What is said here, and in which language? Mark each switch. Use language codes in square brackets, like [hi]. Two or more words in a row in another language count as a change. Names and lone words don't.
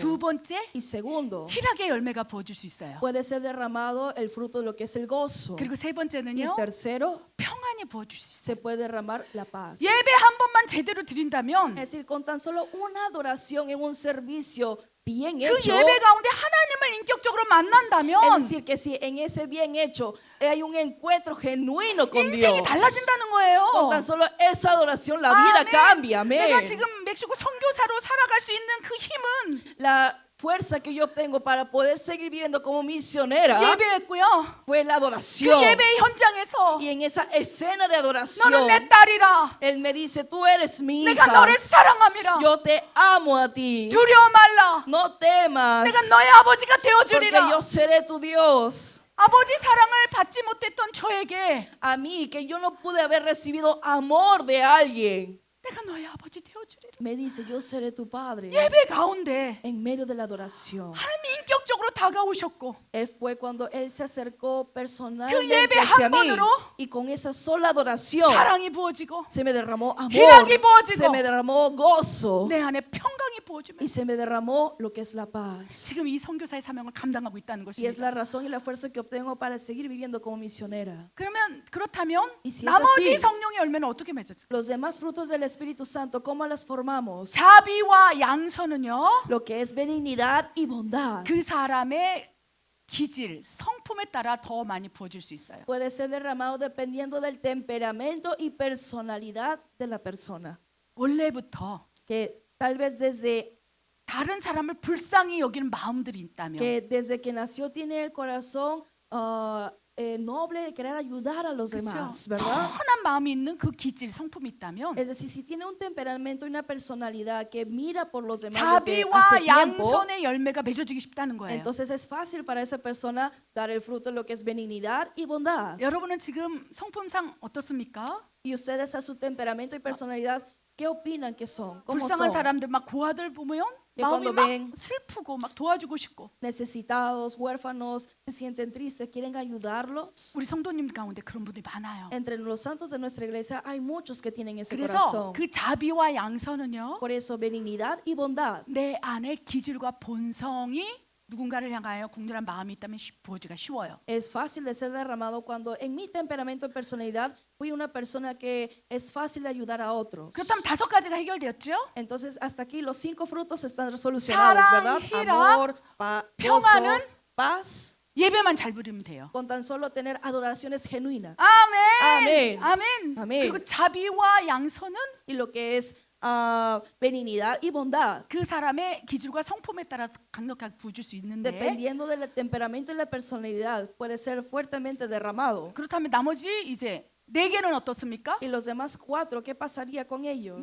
[ko] 두 번째, [es] Y segundo, [ko] 희락의 열매가 부어질 수 있어요. [es] puede ser derramado el fruto de lo que es el gozo. [ko] 그리고 세 [es] Y [ko] 번째는요, [es] tercero, [ko] 평안이 부어질 수 있어요. [es] se puede derramar la paz. [ko] 예배 한 번만 제대로 드린다면 [es] Es decir, con tan solo una adoración en un servicio bien [ko] 그 [es] hecho, [ko] 예배 가운데 하나님을 인격적으로 [es] es [ko] 만난다면 [es] decir, que si en ese bien hecho hay un encuentro genuino con [ko] 인생이 [es] Dios, [ko] 달라진다는 거예요. [es] con tan solo esa adoración la vida [ko] 아멘. [es] cambia. [ko] 내가 [es] Amén. [ko] 지금 멕시코 선교사로 살아갈 수 있는 그 힘은 [es] La fuerza que yo obtengo para poder seguir viviendo como misionera [ko] 예배였고요. [es] fue la [ko] 그 [es] adoración. [ko] 예배 현장에서 [es] Y en esa escena de [ko] 너는 [es] adoración, [ko] 내 딸이라. [es] Él me dice, tú eres mi [ko] 내가 [es] hija, [ko] 너를 사랑함이라. [es] yo te amo a ti, [ko] 두려워 말라. [es] no temas, [ko] 내가 너의 아버지가 [es] porque [ko] 되어주리라. [es] yo seré tu Dios. [ko] 아버지 사랑을 받지 못했던 저에게 [es] A mí, que yo no pude haber recibido amor de alguien, [ko] 내가 너의 아버지 되어주리라. [es] me dice, yo seré tu padre. [ko] 예배 가운데 [es] En medio de la adoración, [ko] 하나님이 인격적으로 다가오셨고 [es] Él fue cuando Él se acercó [ko] 그 [es] personalmente [ko] 예배 [es] hacia [ko] 한 [es] mí, [ko] 번으로 [es] y con esa sola adoración [ko] 사랑이 부어지고 [es] se me derramó amor, [ko] 희락이 부어지고 [es] se me derramó gozo, [ko] 내 안에 평강이 부어지면 [es] y se me derramó lo que es la paz. [ko] 지금 이 선교사의 사명을 감당하고 있다는 [es] Y es [ko] 것입니다. [es] la razón y la fuerza que obtengo para seguir viviendo como misionera. [ko] 그렇다면 [es] Y si es [ko] 나머지 [es] así, [ko] 성령의 열매는 어떻게 맺어져? [es] Los demás frutos del Espíritu Santo, ¿cómo las formamos? [ko] 자비와 양선은요. [es] Lo que es benignidad y bondad [ko] 그 사람의 기질, 성품에 따라 더 많이 부어질 수 있어요. [es] puede ser derramado dependiendo del temperamento y personalidad de la persona. [ko] 원래부터 [es] Que tal vez desde [ko] 다른 사람을 불쌍히 여기는 마음들이 있다면 [es] que nació tiene el corazón noble de querer ayudar a los [ko] 그렇죠? [es] demás, ¿verdad? [ko] 선한 마음이 있는 그 기질 성품이 있다면 [es] Es decir, si tiene un temperamento y una personalidad que mira por los demás desde hace [ko] 자비와 [es] tiempo, [ko] 양선의 열매가 맺어지기 쉽다는 거예요. [es] entonces es fácil para esa persona dar el fruto de lo que es benignidad y bondad. [ko] 여러분은 지금 성품상 어떻습니까? [es] Y ustedes a su temperamento y personalidad, ¿qué opinan que son? ¿Cómo [ko] 불쌍한 [es] son? [ko] 사람들 막 고아들 보면 [es] que [ko] 마음이 [es] cuando [ko] 막 [es] ven [ko] 슬프고 막 도와주고 싶고. [es] Necesitados, huérfanos, se sienten tristes, quieren ayudarlos. [ko] 우리 성도님 가운데 그런 분들이 많아요. [es] Entre los santos de nuestra iglesia hay muchos que tienen ese [ko] 그래서 [es] corazón. [ko] 그 자비와 양선은요, [es] Por eso benignidad y bondad [ko] 내 안에 기질과 본성이 누군가를 향하여 국률한 마음이 있다면 부어지기가 쉬워요. [es] es fácil de ser derramado cuando en mi temperamento y personalidad fui una persona que es fácil de ayudar a otros. [ko] 그렇다면 5가지가 해결되었죠? [es] Entonces hasta aquí los 5 frutos están resolucionados, ¿verdad? [ko] 사랑, 희락, [es] Amor, gozo, [ko] 평안은 [es] paz, [ko] 예배만 잘 부리면 돼요. [es] con tan solo tener adoraciones genuinas. [ko] 아멘. 아멘. 아멘. 아멘. 그리고 자비와 양선은 [es] Y lo que es benignidad y bondad, [ko] 그 사람의 기질과 성품에 따라 강력하게 부어줄 수 있는데, [es] dependiendo del temperamento y la personalidad, puede ser fuertemente derramado. [ko] 그렇다면 나머지 이제 4개는 어떻습니까? Y los demás 4, ¿qué pasaría con ellos?